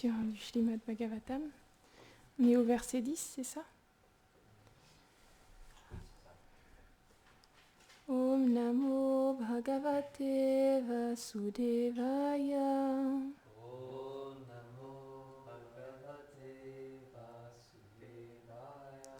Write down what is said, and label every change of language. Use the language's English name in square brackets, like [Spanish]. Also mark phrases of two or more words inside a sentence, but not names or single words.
[French] lecture du Śrīmad Bhagavatam. On est au verset 10, c'est ça? [Sanskrit] Om Namo Bhagavate Vasudevaya. Om Namo Bhagavate Vasudevaya.